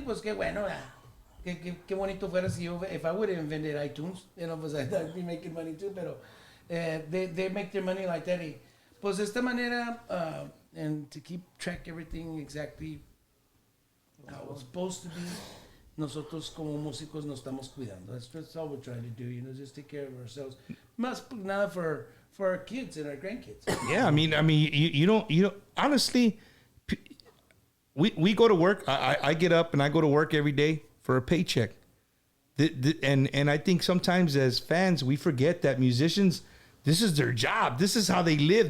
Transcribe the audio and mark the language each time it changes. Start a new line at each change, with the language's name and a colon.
Spanish: Pues qué bueno, qué bonito fuera si
English: if I would have invented iTunes,
Spanish: pues
English: I'd be making money too.
Spanish: Pero
English: they make their money like that.
Spanish: Y, pues de esta manera,
English: and to keep track everything exactly how it's supposed to be.
Spanish: Nosotros como músicos nos estamos cuidando.
English: That's all we're trying to do, just take care of ourselves.
Spanish: Más nada
English: for our kids and our grandkids. Yeah, I mean, you don't honestly. We go to work. I get up and I go to work every day for a paycheck. And I think sometimes as fans we forget that musicians, this is their job. This is how they live.